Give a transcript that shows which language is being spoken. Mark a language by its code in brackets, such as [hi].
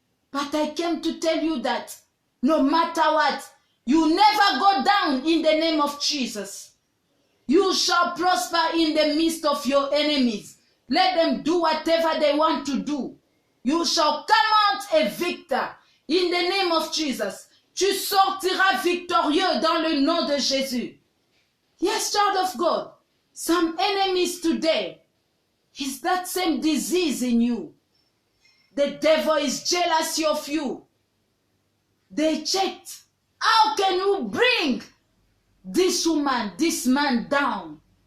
[en] But I came to tell you that no matter what, you never go down in the name of Jesus. You shall prosper in the midst of your enemies. Let them do whatever they want to do. You shall come out a victor in the name of Jesus. [fr] Tu sortiras victorieux dans le nom de Jésus. [en] Yes, child of God, some enemies today is that same disease in you. The devil is jealous of you. They checked, how can you bring this woman, this man down?